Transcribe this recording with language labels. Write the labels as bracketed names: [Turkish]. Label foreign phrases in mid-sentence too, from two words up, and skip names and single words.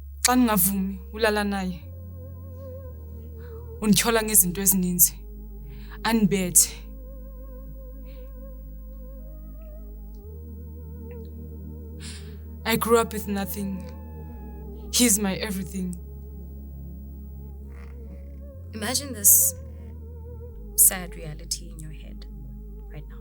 [Xhosa] Xa ningavumi ulala naye. Undityhola ngezinto ezininzi. Anibethe. [English] I grew up with nothing. He's my everything. Imagine this sad reality in your head right now.